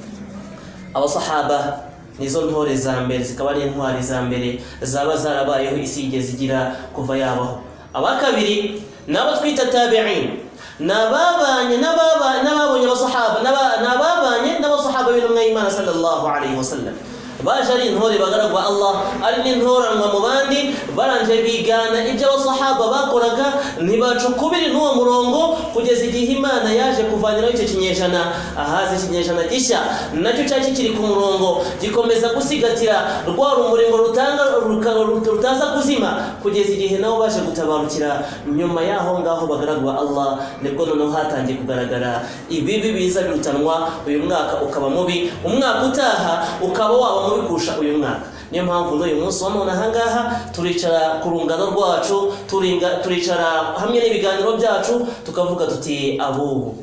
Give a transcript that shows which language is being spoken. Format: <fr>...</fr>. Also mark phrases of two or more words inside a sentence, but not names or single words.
<rw>abasahaba nizo ntore za mbere zikaba ari intwari za mbere zaba zarabayeho isi igeze igira kuva yabaho abakabiri nabo twita tabi'in nababanye abasahaba nababanye n'abasahaba b'intumwa y'Imana</rw> <ar>صلى الله عليه وسلم</ar> <rw>baje ari intore bagaragwa Allah ari n'intoranwa mu bandi baranje bigana ibyo abasahaba bakoraga ntibacukubira n'uwo murongo kugeza igihe Imana yaje kuvaniraho icyo kinyejana ahaze ikinyejana gishya nacyo cyari kiri ku murongo gikomeza gusigatira rwa rumuri ngo rutaza kuzima kugeza igihe nabo baje gutabarukira nyuma yaho ngaho bagaragwa Allah nibwo noneho hatangiye kugaragara ibibi biza birutanwa uyu mwaka ukaba mubi umwaka utaha ukaba waba mubikusha uyu mwaka niyo mpamvu n'uyu munsi wa none ahangaha turicara ku rungano rwacu turicara hamwe n'ibiganiro byacu tukavuga tuti abubu</rw>